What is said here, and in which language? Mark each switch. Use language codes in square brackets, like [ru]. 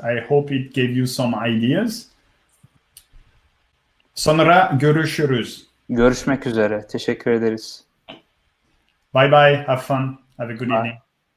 [en] I hope it gave you some ideas. [tr] Sonra görüşürüz. Görüşmek üzere. Teşekkür ederiz. [en] Bye bye. Have fun. Have a good evening.